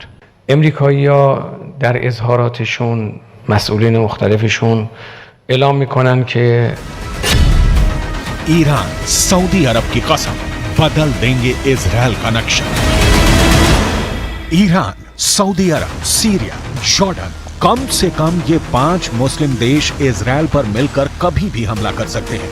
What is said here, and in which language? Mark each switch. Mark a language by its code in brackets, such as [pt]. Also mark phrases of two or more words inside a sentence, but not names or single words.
[fa] امریکایی‌ها در اظهاراتشون، مسئولین مختلفشون اعلام میکنن که [hi] ईरान सऊदी अरब की कसम बदल देंगे इजरायल का नक्शा। ईरान, सऊदी अरब, सीरिया, जॉर्डन, कम से कम ये 5 मुस्लिम देश इजरायल पर मिलकर कभी भी हमला कर सकते हैं।